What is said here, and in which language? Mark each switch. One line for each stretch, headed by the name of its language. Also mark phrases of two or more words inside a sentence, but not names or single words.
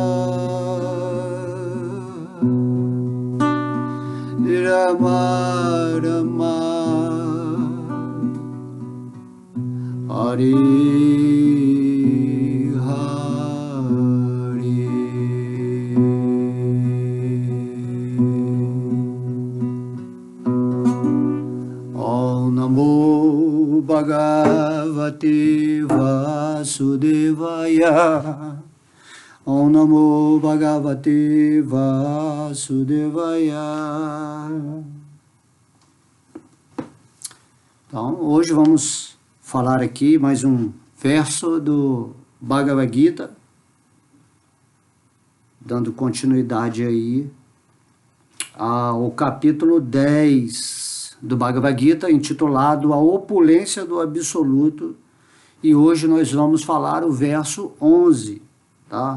Sanskrit: Rama Rama Hare Bhagavate Vasudevaya. Om Namo Bhagavate Vasudevaya.
Portuguese: Então, hoje vamos falar aqui mais um verso do Bhagavad Gita, dando continuidade aí ao capítulo 10 do Bhagavad Gita, intitulado A Opulência do Absoluto, e hoje nós vamos falar o verso 11, tá?